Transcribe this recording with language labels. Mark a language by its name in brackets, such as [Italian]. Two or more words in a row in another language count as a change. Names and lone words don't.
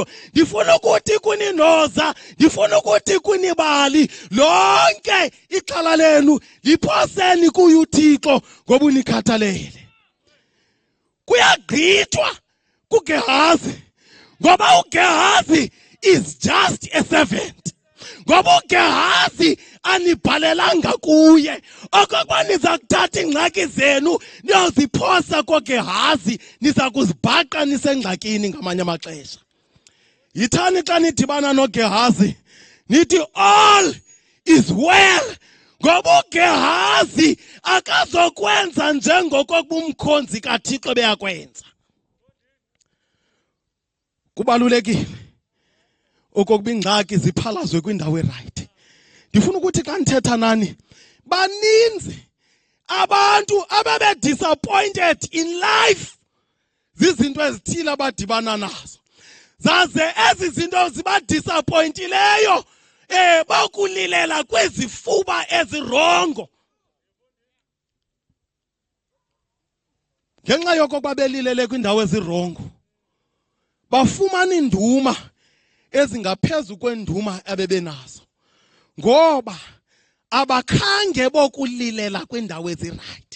[Xhosa] Ndifuna ukuthi kuninoza, ndifuna ukuthi kunibali lonke ixhala lenu liphoseni kuye uThixo ngoba unikhathalele. Kuyagqithwa kuGehazi ngoba uGehazi [English] is just a servant. [Xhosa] Ngoba uGehazi anibhalelanga kuye okokuba niza kuthatha ingxaki zenu niyoziphosa koGehazi niza kuzibhaqa nisengxakini ngamanye amaxesha. Yithani xa nidibana noGehazi nithi [English] all is well, [Xhosa] ngoba uGehazi akazokwenza njengokokuba umkhonzi kaThixo beyakwenza. Kubalulekile okokuba ingxaki ziphalazwe kwindawo erayithi. Ndifuna ukuthi xa ndithetha nani, baninzi abantu ababe [English] disappointed in life [Xhosa] zizinto ezithile abadibana nazo. Zaze ezi zinto ziba disappointileyo bakulilela kwezifuba ezirongo. Ngenxa yokokuba belilele kwindawo ezirongo, bafumana induma ezingaphezu kwenduma abebenazo, ngoba abakhange bokulilela kwindawo ezirayithi.